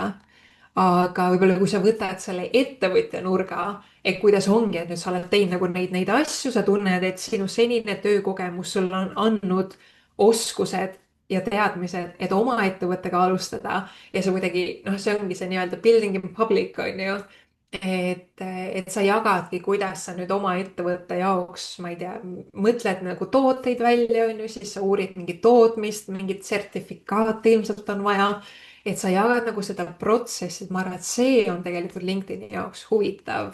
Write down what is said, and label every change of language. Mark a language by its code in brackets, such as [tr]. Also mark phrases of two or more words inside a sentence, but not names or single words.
[et] aga võib-olla kui sa võtad selle ettevõtja nurga, et kuidas ongi, et nüüd sa oled teinud nagu neid asju, sa tunned, et sinu senine töökogemus sulle on andnud oskused ja teadmised, et oma ettevõttega alustada ja sa kuidagi, noh, see ongi see nii-öelda [en] building in public [et] on ju. et sa jagadki, kuidas sa nüüd oma ettevõtte jaoks, ma ei tea, mõtled nagu tooteid välja, on ju, siis sa uurid mingit tootmist, mingit sertifikaati ilmselt on vaja. Et sa jagad nagu seda protsessi, et ma arvan, et see on tegelikult LinkedIni jaoks huvitav.